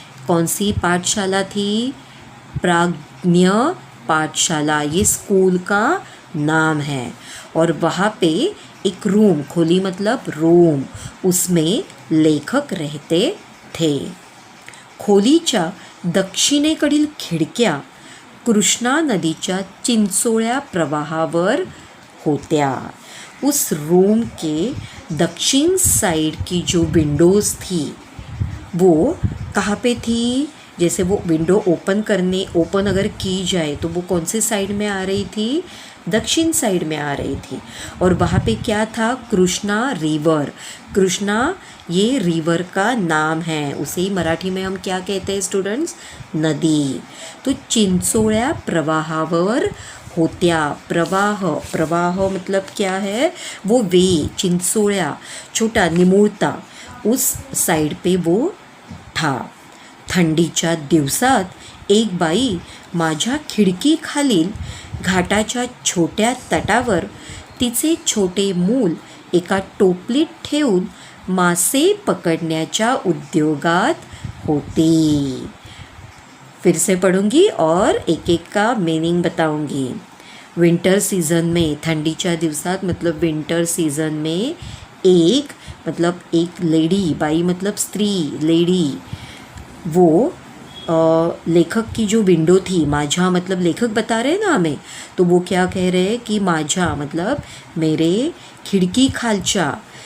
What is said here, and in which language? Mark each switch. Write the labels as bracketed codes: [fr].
[hi] कौन सी पाठशाला थी, प्राज्ञ पाठशाला, ये स्कूल का नाम है। और वहाँ पे एक रूम, खोली मतलब रूम, उसमें लेखक रहते थे। [mr] खोलीच्या दक्षिणेकडील खिडक्या कृष्णा नदीच्या चिंचोळ्या प्रवाहावर होत्या। [hi] उस रूम के दक्षिण साइड की जो विंडोज़ थी वो कहाँ पे थी, जैसे वो विंडो ओपन अगर की जाए तो वो कौन से साइड में आ रही थी, दक्षिण साइड में आ रही थी। और वहाँ पे क्या था, कृष्णा रिवर। कृष्णा ये रिवर का नाम है, उसे ही मराठी में हम क्या कहते हैं स्टूडेंट्स, नदी। [mr] तो चिंचोळ्या प्रवाहावर होत्या। [hi] प्रवाह मतलब क्या है, वो वे, चिंचोळ्या छोटा निमुळता, उस साइड पे वो था। [mr] थंडीच्या दिवसात एक बाई माझ्या खिडकीखालील घाटाच्या छोट्या तटावर तिचे छोटे मूल एका टोपलीत ठेवून मासे पकड़ण्याच्या उद्योगात होती। [hi] फिर से पढ़ूंगी और एक एक का मीनिंग बताऊंगी। विंटर सीज़न में, [mr] ठंडीच्या दिवसात [hi] मतलब विंटर सीज़न में, एक मतलब एक लेडी, बाई मतलब स्त्री, लेडी, वो लेखक की जो विंडो थी, माझा मतलब लेखक बता रहे हैं ना हमें, तो वो क्या कह रहे हैं कि माझा मतलब मेरे खिड़की खालच्या,